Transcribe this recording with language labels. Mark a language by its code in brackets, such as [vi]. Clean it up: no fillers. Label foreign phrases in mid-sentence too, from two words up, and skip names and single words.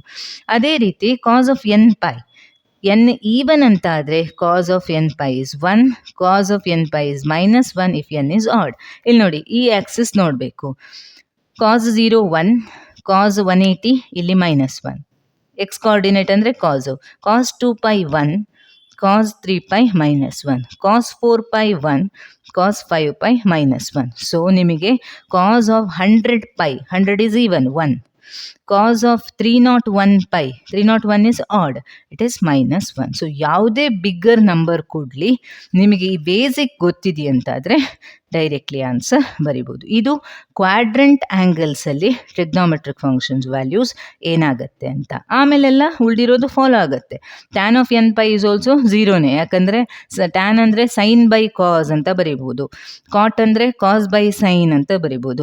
[kn] ಅದೇ ರೀತಿ [en] cos of n π, n even [kn] ಅಂತ ಆದರೆ [en] cos of n π is 1, cos of n π is -1 if n is odd. [kn] ಇಲ್ಲಿ ನೋಡಿ, ಈ ಆಕ್ಸಿಸ್ ನೋಡಬೇಕು, ಕಾಸ್ 0 1, ಕಾಸ್ 180 ಇಲ್ಲಿ -1, [en] x coordinate [kn] ಅಂದರೆ ಕಾಸು, ಕಾಸ್ 2π 1, [en] cos 3 pi minus 1, cos 4 pi 1, cos 5 pi minus 1. So ನಿಮಗೆ cos of 100 pi, 100 is even 1. Cos of 301 pi, 301 is odd, it is minus 1. [kn] ಸೊ ಯಾವುದೇ [en] bigger number [kn] ಕೊಡಲಿ ನಿಮಗೆ ಈ ಬೇಸಿಕ್ ಗೊತ್ತಿದೆಯಂತಾದರೆ [en] directly answer [kn] ಬರಿಬೋದು. ಇದು ಕ್ವಾಡ್ರೆಂಟ್ ಆ್ಯಂಗಲ್ಸಲ್ಲಿ [en] trigonometric functions values [kn] ಏನಾಗುತ್ತೆ ಅಂತ. ಆಮೇಲೆಲ್ಲ ಉಳಿದಿರೋದು ಫಾಲೋ ಆಗುತ್ತೆ. [en] tan of n pi is also [kn] ಝೀರೋನೇ, ಯಾಕಂದರೆ ಟ್ಯಾನ್ ಅಂದರೆ [en] sine by cos [kn] ಅಂತ ಬರಿಬೋದು, ಕಾಟ್ ಅಂದರೆ [en] cos by sine [kn] ಅಂತ ಬರಿಬೋದು.